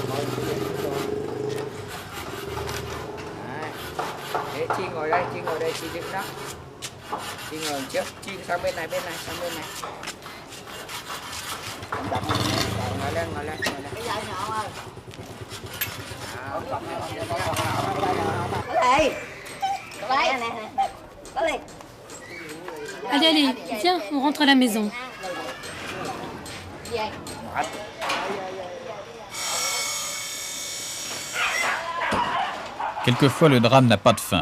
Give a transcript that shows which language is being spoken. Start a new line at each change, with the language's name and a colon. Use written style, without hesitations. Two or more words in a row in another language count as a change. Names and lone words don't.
Vietnamese: Đấy, Chi ngồi đây, Chi đứng đó. Chi ngồi trước, Chi sang bên này, sang bên này. Ngồi lên. Cái dây nhỏ ơi.
French: Allez, viens, on rentre à la maison. Quelquefois, le drame n'a pas de fin.